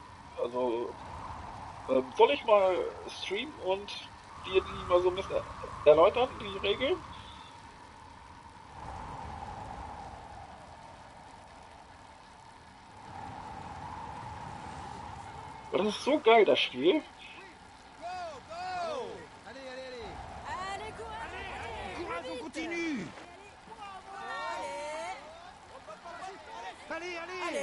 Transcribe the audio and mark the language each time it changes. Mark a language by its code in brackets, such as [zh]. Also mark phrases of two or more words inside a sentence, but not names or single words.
[de] Also soll ich mal streamen und dir die mal so ein bisschen erläutern, die Regeln? Das ist so geil, das Spiel. [en] Go, go. [fr] Allez, allez, allez. Allez, courage, Courage, on vite. continue. Allez, Allez, allez. allez,